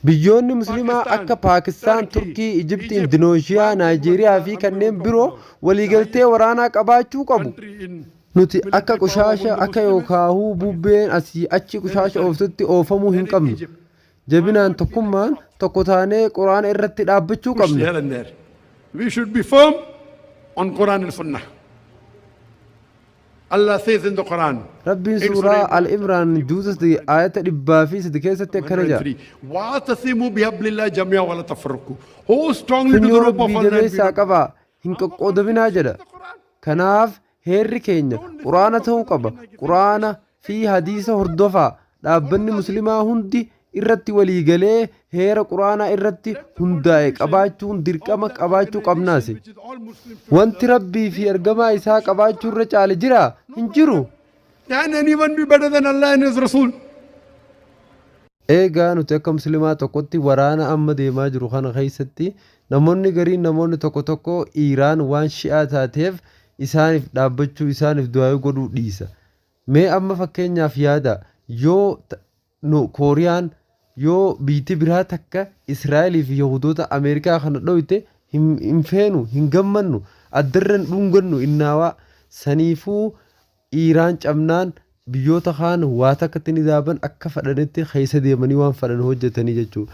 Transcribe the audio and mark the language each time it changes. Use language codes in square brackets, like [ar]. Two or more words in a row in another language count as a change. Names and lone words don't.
[om] biyyoonni musliimaa akka Paakistaan, Turkii, Ijiptii, Indoneeshiyaa, Naayijeeriyaa fi kanneen biroo waliigaltee waraanaa qabaachuu qabu. Nuti akka qushaasha akka yookaahuu bubbeen asii achi qushaasha ooftutti oofamuu hin qabnu. Jabinaan tokkummaan tokko taanee quraana irratti dhaabbachuu qabna. [en] We should be firm on Quran and Sunnah. Allah says in the Quran. [om] Rabbiin suuraa Al-Imraan juutas ayata 103 keessatti akkana jedha. [ar] واعتصموا بحبل الله جميعا ولا تفرقوا. [en] Hold strongly to the rope of Allah. [om] Jabeessaa qabaa hin qoqqoodabinaa jedha. Kanaaf heerri keenya quraana ta'uu qaba. Quraana fi hadiisa hordofaa. Dhaabbanni muslimaa hundi irratti waliigalee heera quraanaa irratti hundaa'e qabaachuun dirqama qabaachuu qabnaasi. Wanti rabbii fi ergamaa isaa qabaachuu irra caale jira hin jiru. [en] Can anyone be better than Allah and His Rasul? [om] Eegaa nuti akka muslimaa tokkotti waraana amma deemaa jiru kana keessatti namoonni gariin namoonni tokko tokko Iiraan waan shi'aa taateef isaaniif dhaabbachuu isaaniif du'aa godhuu dhiisa. Mee amma fakkeenyaaf yaada yoo Kooriyaan yoo biitti biraa takka Israa'elii fi Yahudoota Ameerikaa kana dhoyte hin feenu hin gammannu addarran dhungannu innaawaa saniifuu Iiraan cabnaan biyyoota kaan waa takkatti ni daaban akka fadhanitti keessa deemanii waan fadhan hojjetanii jechuudha.